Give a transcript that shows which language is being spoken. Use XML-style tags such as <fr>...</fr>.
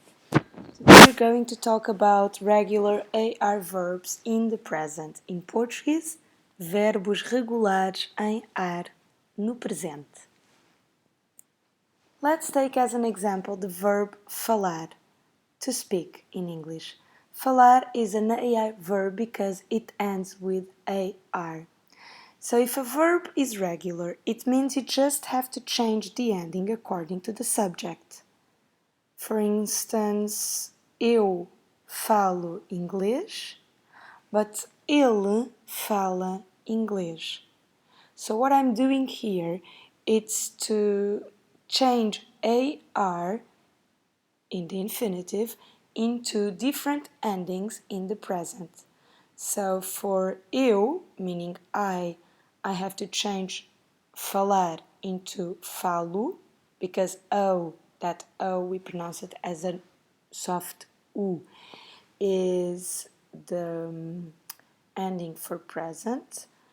<en>Today we're going to talk about regular AR verbs in the present.</en> <pt>In português, verbos regulares em ar, no presente.</pt> <en>Let's take as an example the verb falar, to speak in English. Falar is an AR verb because it ends with AR. So if a verb is regular, it means you just have to change the ending according to the subject. For instance,</en> <pt>eu falo inglês,</pt> <en>but</en> <pt>ele fala inglês.</pt> <en>So what I'm doing here is to change AR in the infinitive into different endings in the present. So for eu, meaning I have to change falar into falo, because that O we pronounce it as a soft U, is the ending for present.</en>